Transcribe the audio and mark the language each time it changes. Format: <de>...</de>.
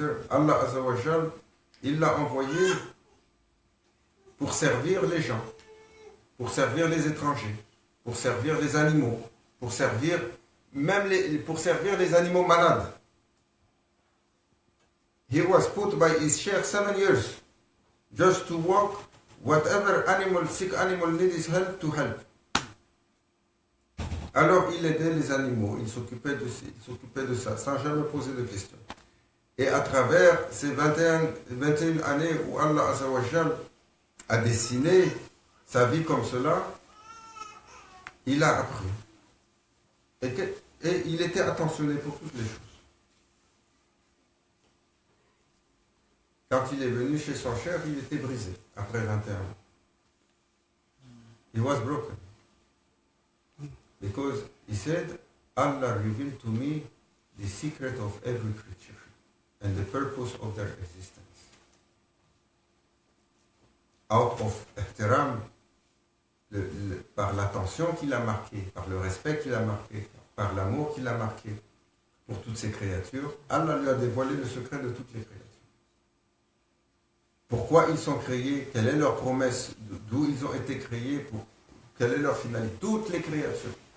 <fr>Allah Azza wa Jal, il l'a envoyé pour servir les gens, pour servir les étrangers, pour servir les animaux, pour servir les animaux malades.</fr> <en>He was put by his sheikh 7 years just to walk whatever sick animal needs help to help.</en> <fr>Alors il aidait les animaux, il s'occupait de ça, sans jamais poser de questions. Et à travers ces 21 années où Allah Azza wa Jal a dessiné sa vie comme cela, il a appris. Et il était attentionné pour toutes les choses. Quand il est venu chez son cher, il était brisé, après 21 ans.</fr> <en>He was broken. Because he said, Allah revealed to me the secret of every creature and the purpose of their existence. Out of ihtiram,</en> <fr>par l'attention qu'il a marquée, par le respect qu'il a marqué, par l'amour qu'il a marqué pour toutes ces créatures, Allah lui a dévoilé le secret de toutes les créatures. Pourquoi ils sont créés, quelle est leur promesse, d'où ils ont été créés, quelle est leur finalité, toutes les créatures.</fr>